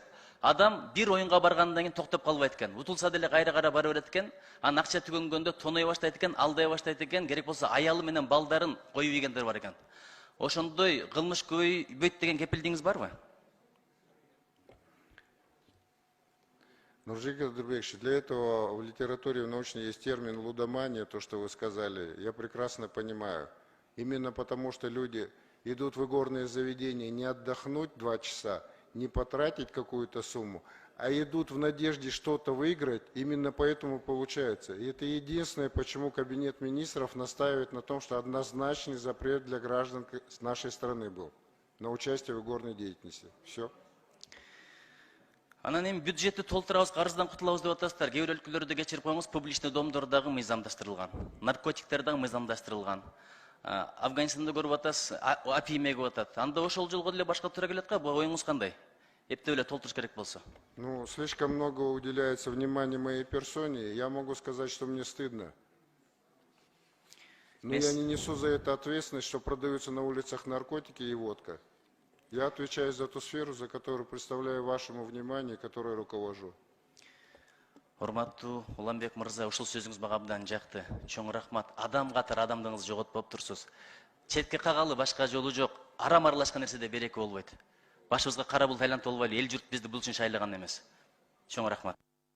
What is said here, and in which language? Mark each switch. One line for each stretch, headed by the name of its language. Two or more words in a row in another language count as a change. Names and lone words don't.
Kyrgyz: Адам бир оюнга баргандан кийин токтоп калбайт экен. Утулса деле кайра бара берет экен. Анан акча түгөнгөндө тоной баштайт экен, алдай баштайт экен. Керек болсо аялы менен балдарын коюп ийгендер бар экен. Ошондой кылмыш көбөйбөйт деген кепилдигиңиз барбы? Нуржик Кадырбекович,
Russian: для этого в литературе научной есть термин лудомания, то, что вы сказали. Я прекрасно понимаю. Именно потому, что люди идут в игорные заведения не отдохнуть 2 часа, не потратить какую-то сумму, а идут в надежде что-то выиграть, именно поэтому получается. И это единственное, почему Кабинет министров настаивает на том, что однозначный запрет для граждан нашей страны был на участие в игорной деятельности. Все.
Kyrgyz: Анан эми бюджетти толтурабыз, карыздан кутулабыз деп атасыздар. Кээ бир өлкөлөрдө кечирип коюңуз,
Russian: публичный домдор
Kyrgyz: дагы мыйзамдаштырылган, наркотиктер дагы мыйзамдаштырылган. Афганистанда көрүп атасыз, апий мегип атат. Анда ошол жолго деле башка туура келет го, бул оюңуз кандай? Эптеп эле толтуруш керек болсо.
Russian: Ну, слишком много уделяется внимания моей персоне. Я могу сказать, что мне стыдно. Но я не несу за это ответственность, что продаются на улицах наркотики и водка. Я отвечаю за ту сферу, за которую представляю вашему вниманию, которой руковожу.
Kyrgyz: Урматтуу Уланбек мырза, ушул сөзүңүз мага абдан жакты. Чоң рахмат. Адам катары адамдыгыңызды жоготпоп турсуз. Четке кагалы башка жолу жок. Арам аралашкан нерседе береке болбойт. Башыбызга кара булут айлантып болбойлу. Эл журт бизди бул үчүн шайлаган эмес. Чоң рахмат.